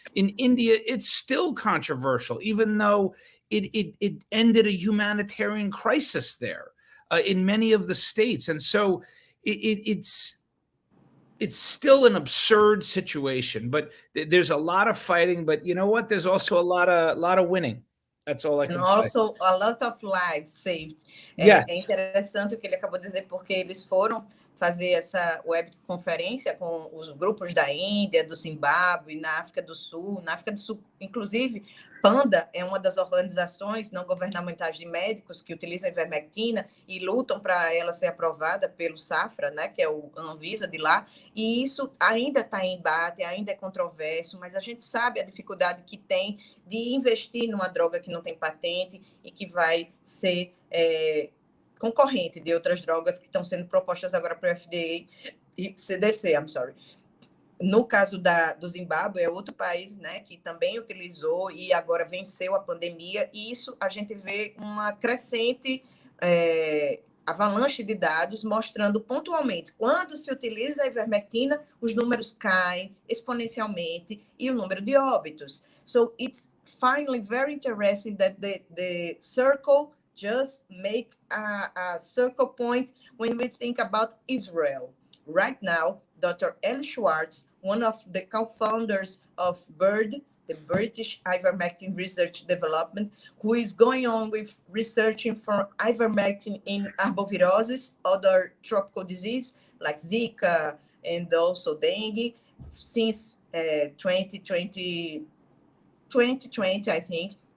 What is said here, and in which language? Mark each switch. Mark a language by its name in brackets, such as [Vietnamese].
[English] In India, it's still controversial, even though it ended a humanitarian crisis there in many of the states. And so it's still an absurd situation, but there's a lot of fighting. But you know what? There's also a lot of winning. That's all I can say. Also a lot of lives saved. Yes. [Portuguese] É interessante o que ele acabou de dizer, porque eles foram fazer essa webconferência com os grupos da Índia, do Zimbábue, na África do Sul. Na África do Sul, inclusive, PANDA é uma das organizações não governamentais de médicos que utilizam a ivermectina e lutam para ela ser aprovada pelo SAFRA, né, que é o Anvisa de lá, e isso ainda está em embate, ainda é controverso, mas a gente sabe a dificuldade que tem de investir numa droga que não tem patente e que vai ser concorrente de outras drogas que estão sendo propostas agora para o FDA e CDC, [English] I'm sorry. [Portuguese] No caso do Zimbábue, é outro país, né, que também utilizou e agora venceu a pandemia, e isso a gente vê uma crescente avalanche de dados mostrando pontualmente quando se utiliza a ivermectina, os números caem exponencialmente e o número de óbitos. [English] So it's finally very interesting that the circle just make a circle point when we think about Israel. Right now, Dr. Eli Schwartz, one of the co-founders of BIRD, the British Ivermectin Research Development, who is going on with researching for ivermectin in arbovirosis, other tropical disease like Zika and also dengue, since 2020, I think.